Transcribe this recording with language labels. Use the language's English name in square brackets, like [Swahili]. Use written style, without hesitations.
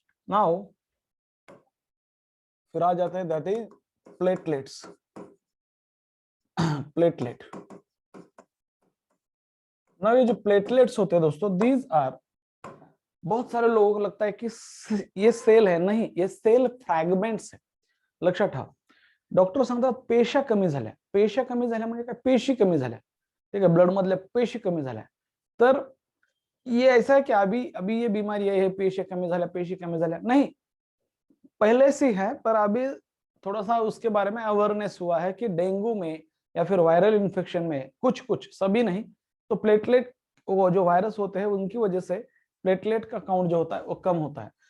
[Hindi] Now फिर आ जाते हैं that is platelets, platelet. Now ये जो प्लेटलेट्स होते हैं दोस्तों, दीज आर, बहुत सारे लोगों को लगता है कि ये सेल है, नहीं, ये सेल फ्रॅगमेंट्स है, [Marathi] लक्षात ठेवा। डॉक्टर सांगतात पेशा कमी झाल्या, पेशा कमी झाल्या म्हणजे काय, पेशी कमी झाल्या, ठीक आहे, ब्लड मधल्या पेशी कमी झाल्या। तर [Hindi] ये ऐसा है कि अभी अभी ये बीमारी है, [Marathi] पेशी कमी झाल्या [Hindi] नहीं, पहले से है, पर अभी थोड़ा सा उसके बारे में अवेयरनेस हुआ है कि डेंगू में या फिर वायरल इन्फेक्शन में कुछ कुछ, सभी नहीं, तो प्लेटलेट, वो जो वायरस होते हैं उनकी वजह से प्लेटलेट का काउंट जो होता है वो कम होता है।